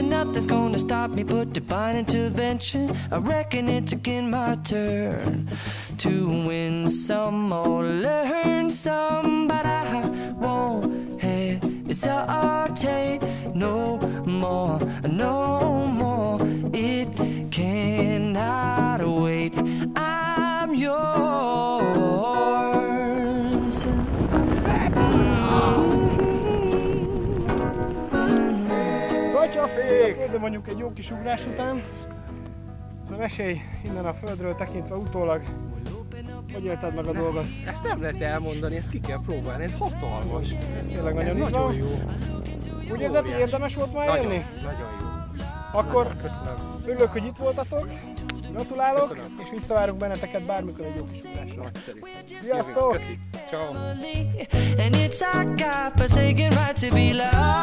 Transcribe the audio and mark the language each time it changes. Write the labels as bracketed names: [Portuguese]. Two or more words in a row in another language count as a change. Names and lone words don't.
[English] And nothing's gonna stop me but divine intervention. I reckon it's again my turn to win some or learn some. But I won't hesitate no more, no more. It cannot wait. I'm yours. [Hungarian] Kacsafék! Földön vagyunk egy jó kis ugrás után. Na mesélj innen a földről tekintve utólag. Hogy élted meg a dolgot? Ezt nem lehet elmondani, ezt ki kell próbálni, ez hatalmas. Ez tényleg nagyon Ez így nagyon van. jó. Úgy érzed, hogy érdemes volt már Nagyon, jönni? nagyon jó. Akkor Köszönöm. örülök, hogy itt voltatok. Gratulálok, Köszönöm. és visszavárok benneteket bármikor egy jó kis ugrásra. Nagyszerű. Sziasztok! Köszi. Ciao. [English] And it's our God-forsaken right to be loved.